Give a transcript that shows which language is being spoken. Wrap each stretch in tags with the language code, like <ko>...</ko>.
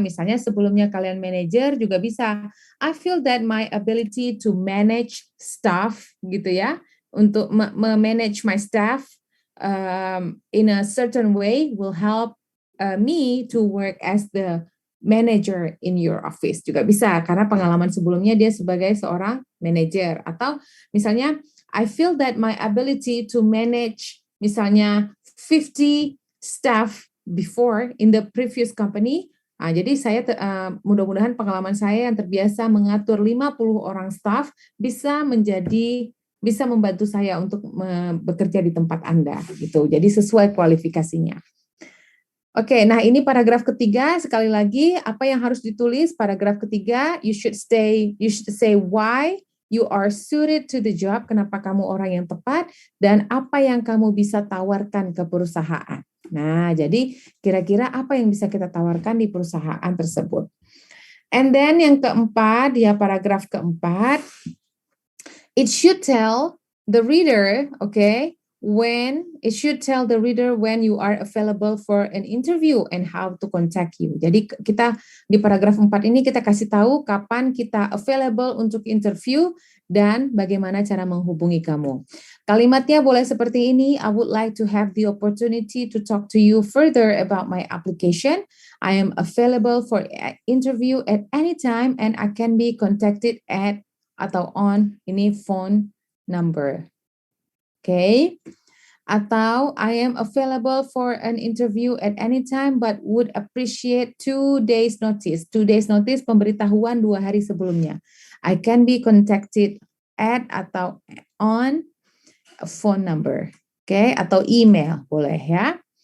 <id>Misalnya sebelumnya kalian manager juga bisa.</id> <en>I feel that my ability to manage staff</en> <id>gitu ya, untuk</id> <en>manage my staff in a certain way will help me to work as the manager in your office.</en> <id>Juga bisa karena pengalaman sebelumnya dia sebagai seorang manager. Atau misalnya</id> <en>I feel that my ability to manage misalnya 50 staff before in the previous company.</en> <id>Jadi saya mudah-mudahan pengalaman saya yang terbiasa mengatur 50 orang staff bisa membantu saya untuk bekerja di tempat Anda gitu. Jadi sesuai kualifikasinya. Oke, nah ini paragraf ketiga. Sekali lagi, apa yang harus ditulis? Paragraf ketiga,</id> <en>you should say why you are suited to the job.</en> <id>Kenapa kamu orang yang tepat dan apa yang kamu bisa tawarkan ke perusahaan. Nah, jadi kira-kira apa yang bisa kita tawarkan di perusahaan tersebut.</id> <en>And then</en> <id>yang keempat, ya paragraf keempat,</id> <en>it should tell the reader, okay, when you are available for an interview and how to contact you.</en> <id>Jadi kita di paragraf 4 ini kita kasih tahu kapan kita available untuk interview dan bagaimana cara menghubungi kamu. Kalimatnya boleh seperti ini,</id> <en>I would like to have the opportunity to talk to you further about my application. I am available for interview at any time and I can be contacted at atau on ini phone number. Okay. Atau I am available for an interview at any time but would appreciate 2 days notice. 2 days notice</en> <id>pemberitahuan 2 hari sebelumnya.</id> <en>I can be contacted at atau on a phone number.</en> <id>Okay, atau email boleh ya.</id>